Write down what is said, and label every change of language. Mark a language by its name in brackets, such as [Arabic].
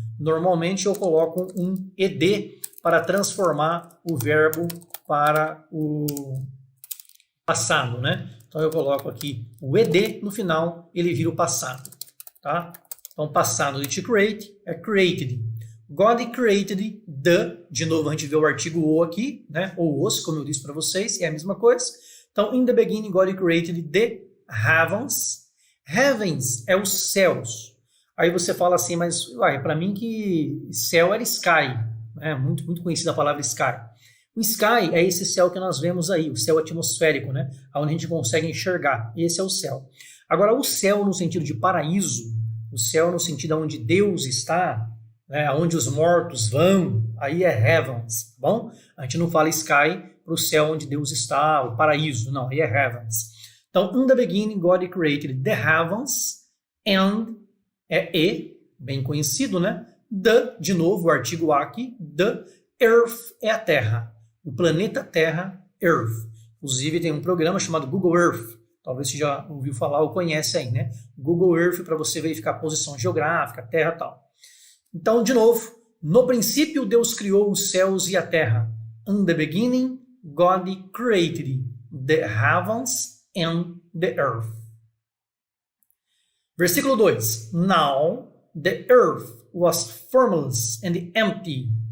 [Portuguese] Normalmente eu coloco um ed para transformar o verbo para o passado, né? Então eu coloco aqui o ed no final, ele vira o passado, tá? Então passado de to create é created. [English] God created the, [Portuguese] de novo a gente vê o artigo o aqui, né? Ou os, como eu disse para vocês, é a mesma coisa. Então, [English] in the beginning, God created the heavens. [Portuguese] Heavens é os céus. Aí você fala assim, mas para mim que céu era sky, né? Muito conhecida a palavra sky. O sky é esse céu que nós vemos aí, o céu atmosférico, né? Onde a gente consegue enxergar. Esse é o céu. Agora, o céu no sentido de paraíso, o céu no sentido onde Deus está, onde os mortos vão, aí é heavens, tá bom? A gente não fala sky para o céu onde Deus está, o paraíso, não, aí é heavens. [English] Então, in the beginning, God created the heavens, and [Portuguese] é e, bem conhecido, né? The, de novo, o artigo aqui, the earth é a Terra, o planeta Terra, Earth. Inclusive, tem um programa chamado Google Earth, talvez você já ouviu falar ou conhece aí, né? Google Earth para você verificar a posição geográfica, Terra e tal. Então, de novo, no princípio Deus criou os céus e a terra. [English] In the beginning, God created the heavens and the earth. [Portuguese] Versículo 2. [English] Now the earth was formless and empty.